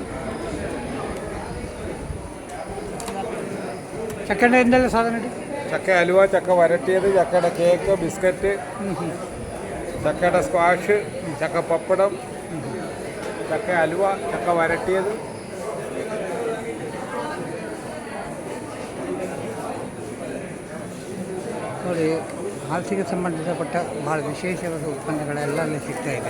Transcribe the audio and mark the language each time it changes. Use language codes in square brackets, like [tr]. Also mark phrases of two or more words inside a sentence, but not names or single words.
[ml] ചക്കയുടെ എന്തെല്ലാം സാധനം? ചക്ക അലുവ, ചക്ക വരട്ടിയത്, ചക്കയുടെ കേക്ക്, ബിസ്ക്കറ്റ്, ചക്കയുടെ സ്ക്വാഷ്, ചക്ക പപ്പടം, ചക്ക അലുവ, ചക്ക വരട്ടിയത്. [kn] ನೋಡಿ, ಹಾಸಿಗೆ ಸಂಬಂಧಿಸಪಟ್ಟ ಭಾಳ ವಿಶೇಷವಾದ ಉತ್ಪನ್ನಗಳೆಲ್ಲ ಅಲ್ಲಿ ಸಿಗ್ತಾ ಇದೆ.